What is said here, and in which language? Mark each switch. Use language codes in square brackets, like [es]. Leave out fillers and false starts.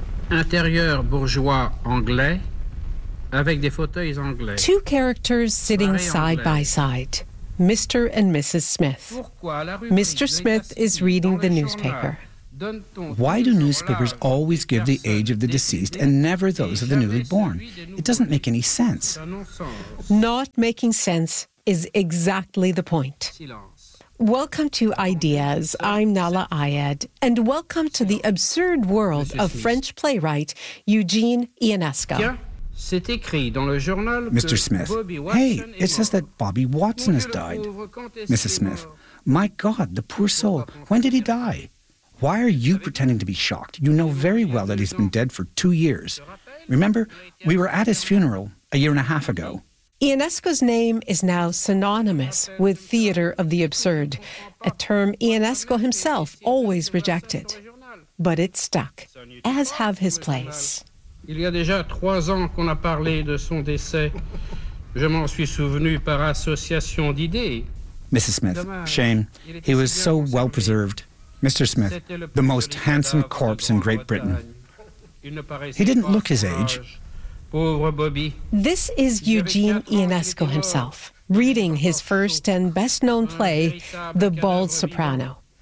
[fr] intérieur bourgeois anglais avec des fauteuils anglais. [en] Two characters sitting side by side, Mr. and Mrs. Smith. Mr. Smith is reading the newspaper. Why do newspapers always give the age of the deceased and never those of the newly born? It doesn't make any sense. Not making sense is exactly the point. Welcome to Ideas. I'm Nahla Ayed, and welcome to the absurd world of French playwright Eugene Ionesco. Mr. Smith, hey, it says that Bobby Watson has died. Mrs. Smith, my God, the poor soul, when did he die? Why are you pretending to be shocked? You know very well that he's been dead for 2 years. Remember, we were at his funeral a year and a half ago. Ionesco's name is now synonymous with theater of the absurd, a term Ionesco himself always rejected. But it stuck, as have his plays. [fr] Il y a déjà 3 ans qu'on a parlé de son décès. Je m'en suis souvenu par association d'idées. [en] Mrs. Smith, shame. He was so well preserved. Mr. Smith, the most handsome corpse in Great Britain. He didn't look his age. [fr] Pauvre Bobby. [en] This is Eugene Ionesco himself, reading his first and best-known play, The Bald Soprano.